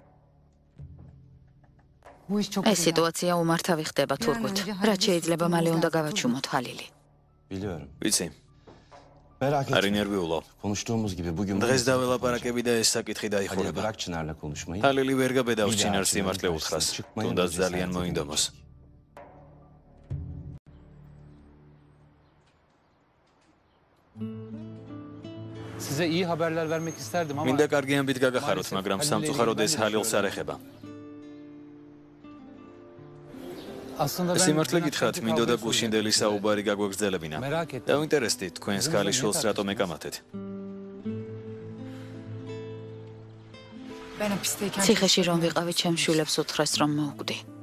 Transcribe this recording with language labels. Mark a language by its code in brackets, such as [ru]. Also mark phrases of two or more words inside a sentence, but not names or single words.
[ka] ეს სიტუაცია უმართავი ხდება თურქოთ. რაც შეიძლება მალე უნდა გავაჩუმოთ ჰალილი. ვიცი. არ ინერვიულო. დღეს დაველაპარაკები და ეს საკითხი დაიხურება. ჰალილი ვერ გაბედავს ჩინარს სიმართლე უთხრას. თუნდაც ძალიან მოინდომოს. [tr] Size iyi haberler vermek isterdim ama [ka] მინდა კარგი ამბით გაგახაროთ, მაგრამ სამწუხაროდ ეს ჰალილს არ ეხება. სიმართლე გითხრათ, მინდოდა გუშინდელი საუბარი გაგვეგრძელებინა. დავინტერესდით, თქვენს ქალიშვილს რატომ ეკამათეთ? ციხეში რომ ვიყავი, ჩემს შვილებს უთხრეს, რომ მოვკვდი.